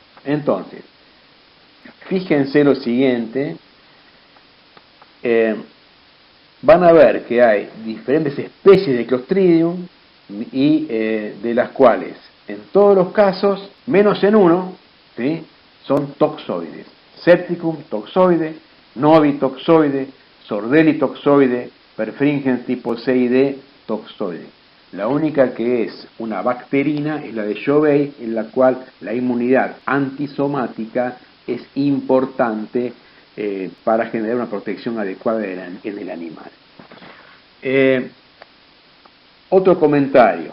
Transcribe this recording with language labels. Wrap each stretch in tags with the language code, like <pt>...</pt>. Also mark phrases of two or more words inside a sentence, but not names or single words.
<es>Entonces, fíjense lo siguiente, van a ver que hay diferentes especies de Clostridium y de las cuales, en todos los casos, menos en uno, ¿sí?, son toxoides. Septicum toxoide, Novi toxoide, Sordelli toxoide, Perfringens tipo C y D toxoide. La única que es una bacterina es la de Jovay, en la cual la inmunidad antisomática es importante para generar una protección adecuada en el animal. Otro comentario.</es>